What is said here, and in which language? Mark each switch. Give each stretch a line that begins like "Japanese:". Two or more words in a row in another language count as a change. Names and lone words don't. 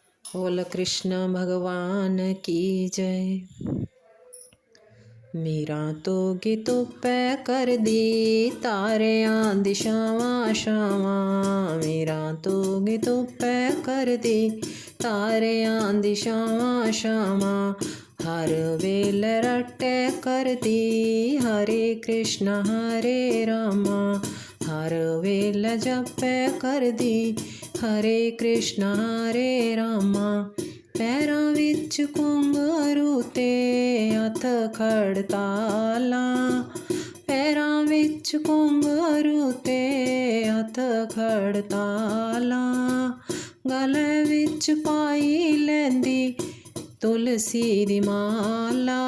Hindi: बोल कृष्ण भगवान की जय।
Punjabi: ਮੀਰਾ ਤੋ ਗਿਤੋ ਪੈ ਕਰ ਦੀ ਤਾਰਿਆਂ ਦਿਸ਼ਾਵਾਂ ਸ਼ਾਵਾਂ। ਮੀਰਾ ਤੋ ਗਿਤੋ ਪੈ ਕਰ ਦੀ ਤਾਰਿਆਂ ਦਿਸ਼ਾਵਾਂ ਸ਼ਾਵਾਂ। ਹਰ ਵੇਲ ਰਟੇ ਕਰਤੀ ਹਰੇ ਕ੍ਰਿਸ਼ਨ ਹਰੇ ਰਾਮਾ। ਹਰ ਵੇਲ ਜਪੈ ਕਰਦੀ ਹਰੇ ਕ੍ਰਿਸ਼ਨ ਹਰੇ ਰਾਮਾ। ਪੈਰਾਂ ਵਿਚ ਘੁੰਘਰੂ ਤੇ ਹਥ ਖੜਤਾਲਾਂ। ਪੈਰਾਂ ਵਿਚ ਘੁੰਘਰੂ ਤੇ ਹਥ ਖੜਤਾਲਾਂ। ਗਲੇ ਵਿਚ ਪਾਈ ਲੈਂਦੀ ਤੁਲਸੀ ਦੀ ਮਾਲਾ।